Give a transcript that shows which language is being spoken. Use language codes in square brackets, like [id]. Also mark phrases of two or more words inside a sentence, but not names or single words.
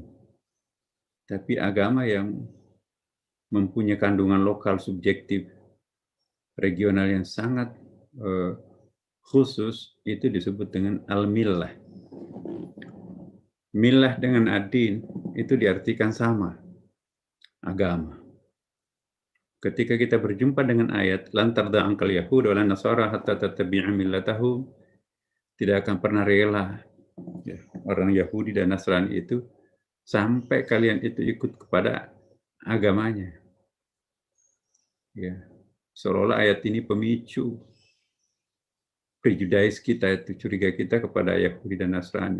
[id] Tapi agama yang mempunyai kandungan lokal subjektif, regional yang sangat khusus, itu disebut dengan al-millah. Millah dengan ad-din itu diartikan sama, agama. Ketika kita berjumpa dengan ayat [ar] لن ترضى عنك اليهود ولا النصارى حتى تتبع ملتهم, [id] tidak akan pernah rela ya, orang Yahudi dan Nasrani itu sampai kalian itu ikut kepada agamanya. Ya, seolah-olah ayat ini pemicu prejudice kita, itu curiga kita kepada Yahudi dan Nasrani.